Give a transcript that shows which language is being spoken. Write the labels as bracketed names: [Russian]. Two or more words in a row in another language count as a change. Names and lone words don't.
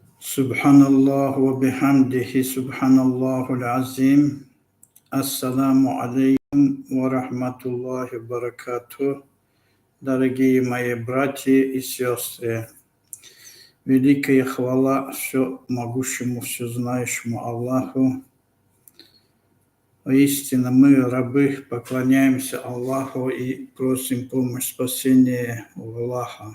[Arabic] سبحان الله وبحمده سبحان الله العظيم. السلام عليكم ورحمة الله وبركاته. [Russian] Дорогие мои братья и сестры, великая хвала все могущему, все знающему Аллаху. Истинно мы, рабы, поклоняемся Аллаху и просим помощь, спасения у Аллаха.